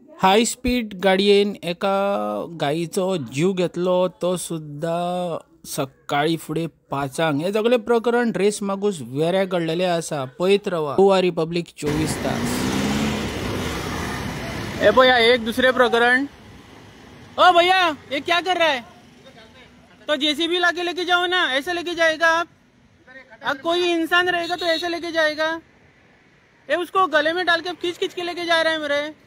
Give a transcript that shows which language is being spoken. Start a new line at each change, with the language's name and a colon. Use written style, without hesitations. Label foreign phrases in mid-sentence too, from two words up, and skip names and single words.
Konkani: हाय स्पीड गाडयेन एका गायीचो जीव घेतलो तो सुद्धा सकाळी फुडें 5:00. हे सगळे प्रकरण रेस मागूस वेऱ्या घडलेले आसा. पळयत रवा गोवा रिपब्लिक 24 तास.
Hindi: ए भैया एक दूसरे प्रकरण. ओ भैया ये क्या कर रहा है? तो जेसीबी लाके लेके जाओ ना. ऐसे लेके जाएगा आप? अब कोई इंसान रहेगा तो ऐसे लेके जाएगा? ये उसको गले में डाल के खींच खींच के लेके जा रहा है मेरे.